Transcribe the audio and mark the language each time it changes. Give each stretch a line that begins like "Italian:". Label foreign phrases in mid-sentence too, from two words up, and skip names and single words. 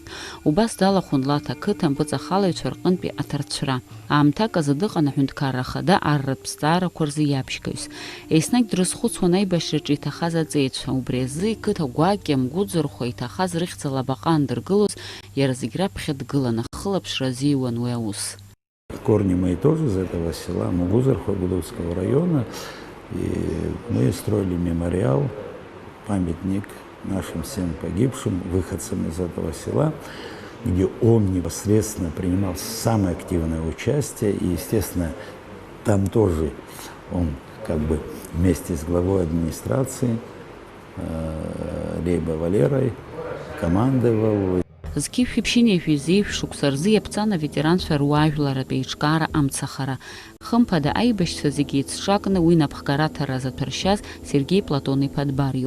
Abkhazian: Убас далахәын Лаҭ ақыҭа мпыҵахалаҩцәа рҟынтәи аҭарцәра. Аамҭак азы дыҟан аҳәынҭқарра ахада арратә зҵаарақәа рзы иаԥшьгаҩс. Еснагь дрызхәыцуан аибашьраҿы иҭахаз аҵеицәа. Убри азы иқыҭа гәакьа мгәыӡырхәа иҭахаз рыхьӡала абаҟа андыргылоз, иара зегь раԥхьа дгылан ахылаԥшра азиуан уи аус.
Russian: Корни мои тоже из этого села, Мугузарху Гудовского района. И мы строили мемориал, памятник нашим всем погибшим, выходцам из этого села, где он непосредственно принимал самое активное участие. И, естественно, там тоже он как бы вместе с главой администрации Лейба Валерой командовал.
Abkhazian: Зқьышәи ԥшьыни жәизеиԥш шықәса рзы иаԥҵан аветеранцәа руаажәларатә еиҿкаара амцахара. Хымԥада аибашьцәа зегьы еицҿакны уи напхгараҭара заҭәаршьаз Сергеи Платон-иԥа Дбар иоуп.